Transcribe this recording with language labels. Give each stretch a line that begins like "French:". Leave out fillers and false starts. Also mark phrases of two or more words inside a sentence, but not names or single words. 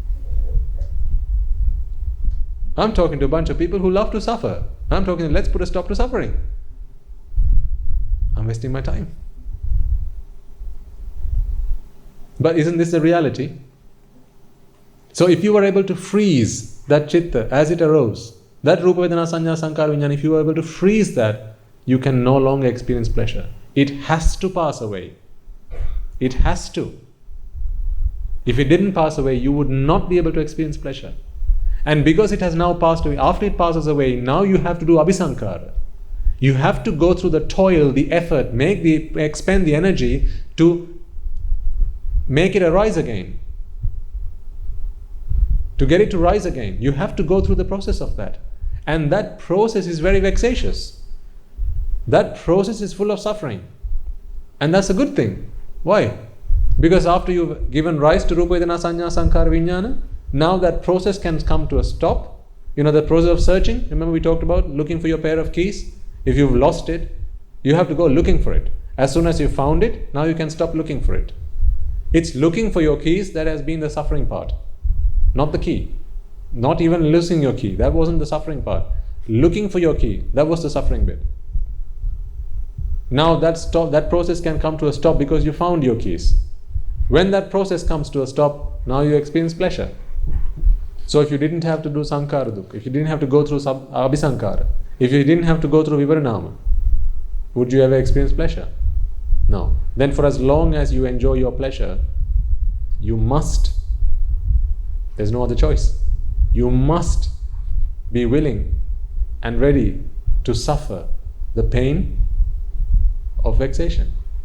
English: I'm talking to a bunch of people who love to suffer. I'm talking, let's put a stop to suffering. I'm wasting my time. But isn't this the reality? So if you were able to freeze that chitta as it arose, that
Pali: rupa vedana sanya sankhara vijnana,
English: if you were able to freeze that, you can no longer experience pleasure. It has to pass away. It has to. If it didn't pass away, you would not be able to experience pleasure. And because it has now passed away, after it passes away, now you have to do abhisankara. You have to go through the toil, the effort, expend the energy to make it arise again. To get it to rise again, you have to go through the process of that. And that process is very vexatious. That process is full of suffering. And that's a good thing. Why? Because after you've given rise to
Pali: rupa vedana sanya sankhara vijnana,
English: now that process can come to a stop. You know the process of searching? Remember we talked about looking for your pair of keys? If you've lost it, you have to go looking for it. As soon as you found it, now you can stop looking for it. It's looking for your keys that has been the suffering part. Not the key. Not even losing your key. That wasn't the suffering part. Looking for your key. That was the suffering bit. Now that process can come to a stop because you found your keys. When that process comes to a stop, now you experience pleasure. So if you didn't have to do
Pali: sankhara dukkha,
English: if you didn't have to go through abhisankara, if you didn't have to go through viparinama, would you ever experience pleasure? No. Then for as long as you enjoy your pleasure, you must, there's no other choice, you must be willing and ready to suffer the pain of vexation.